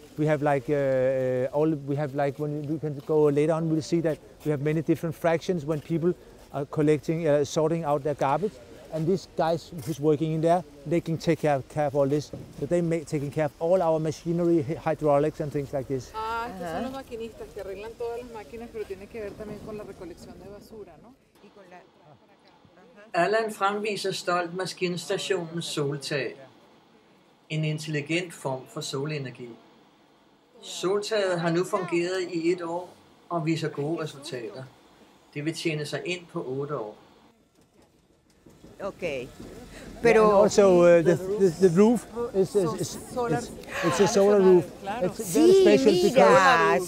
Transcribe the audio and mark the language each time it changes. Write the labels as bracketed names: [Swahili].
[English] we have like when we can go later on, we'll see that we have many different fractions when people are collecting, sorting out their garbage. And these guys who's working in there, they can take care of all this. So they taking care of all our machinery, hydraulics and things like this. [Spanish] Ah, estos son los maquinistas que arreglan todas las máquinas, pero tiene que ver también con la recolección de basura, ¿no? Y con la... [Danish] Allan fremviser stolt maskinstationens soltag. En intelligent form for solenergi. Soltaget har nu fungeret i 1 år og viser gode resultater. Det vil tjene sig ind på 8 år. [English] Okay. Pero and also the roof is it's a solar roof. It's very special because